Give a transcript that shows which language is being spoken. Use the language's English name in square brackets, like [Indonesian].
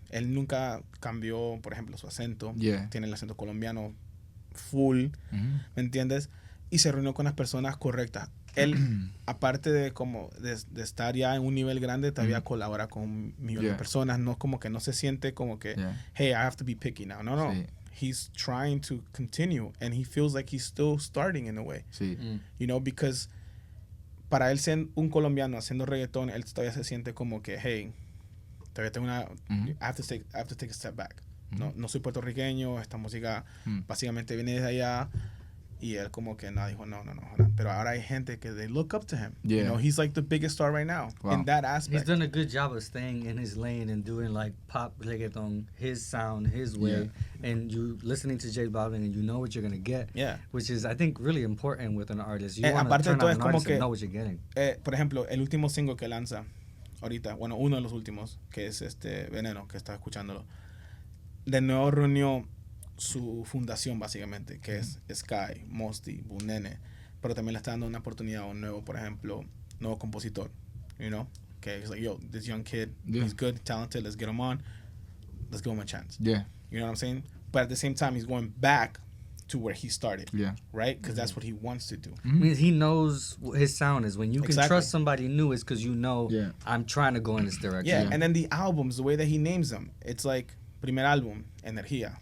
[Spanish] Él nunca cambió, por ejemplo, su acento. Tiene el acento colombiano full, ¿me entiendes? Y se reunió con las personas correctas. Él, aparte de estar ya en un nivel grande, todavía colabora con un millón de personas. No como que no se siente como que, [English] hey, I have to be picky now. [Spanish] No. Sí. [English] He's trying to continue, and he feels like he's still starting in a way. [Spanish] Sí. [English] Because [Spanish] para él ser un colombiano haciendo reggaetón, él todavía se siente como que, [English] hey, [Spanish] todavía tengo [English] I have to take a step back. [Spanish] No soy puertorriqueño, esta música básicamente viene desde allá. Y él como que dijo, no. Pero ahora hay gente que [English] they look up to him. He's like the biggest star right now in that aspect. He's done a good job of staying in his lane and doing like pop reggaeton, his sound, his way. And you listening to J Balvin and you know what you're going to get. Which is, I think, really important with an artist. You want to turn on an artist and know what you're getting. [Spanish] Por ejemplo, el último single que lanza ahorita, uno de los últimos, que es Veneno, que está escuchándolo, de nuevo reunió su fundación básicamente, que es Sky, Mosty, Bunene, pero también le está dando una oportunidad a un nuevo, por ejemplo, nuevo compositor, que es [English] like, yo, this young kid, he's good, talented, let's get him on, let's give him a chance. You know what I'm saying? But at the same time, he's going back to where he started, right? Because that's what he wants to do. I mean, he knows what his sound is. When you can trust somebody new, it's because I'm trying to go in this direction. And then the albums, the way that he names them, it's like, [Spanish] primer álbum, [English] Energía.